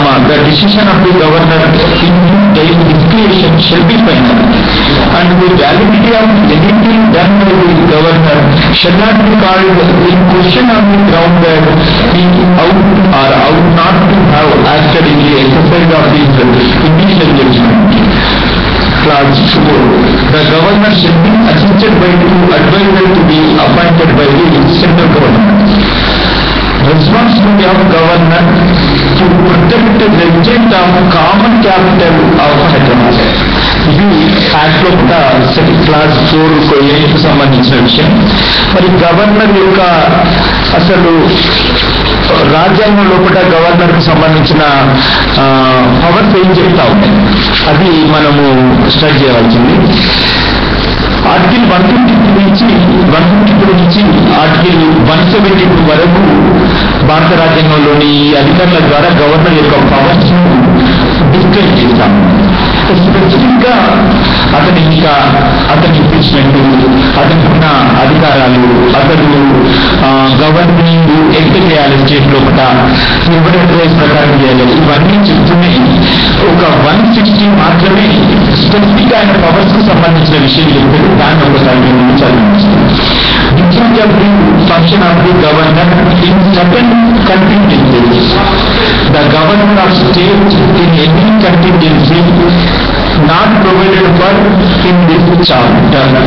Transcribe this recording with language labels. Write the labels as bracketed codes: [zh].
[en] the decision of the governor in his discretion shall be final, and the validity of anything done by the governor shall not be called in question on the ground that he ought or ought not to have acted in the exercise of his individual judgment. Clause 4. The governor shall be assisted by 2 advisors to be appointed by the central government. Responsibility of governor to protect the resident of common capital of Hyderabad. [te] ఇది act లో కూడా class 4 కు సంబంధించిన విషయం. మరి governor యొక్క అసలు రాజ్యాంగం లోపల గవర్నర్ కు సంబంధించిన పవర్స్ ఏం చెప్తా ఉన్నాయి అది మనము స్టడీ చేయవలసింది. ఆర్టికల్ 152 నుంచి ఆర్టికల్ 172 వరకు భారత రాజ్యాంగంలోని అధికారుల ద్వారా గవర్నర్ యొక్క పవర్స్ ను డిస్కస్ చేస్తాం. స్పెసిఫిక్ గా అతని ఇంపీచ్మెంట్, అతనికి ఉన్న అధికారాలు, అతను గవర్నింగ్ ఎక్ట్ చేయాలి, స్టేట్ లోపల ఎవరెట్ రైస్ ప్రకారం చేయాలి, ఇవన్నీ చెప్తూనే ఒక 160 మాత్రమే స్పెసిఫిక్ ఆయన పవర్స్ కు సంబంధించిన విషయం చెప్పారు. దాన్ని ఒకసారి చదివించారు. [en] Discharge of the function of the governor in certain contingencies. The governor of state in any contingency not provided for in this chapter.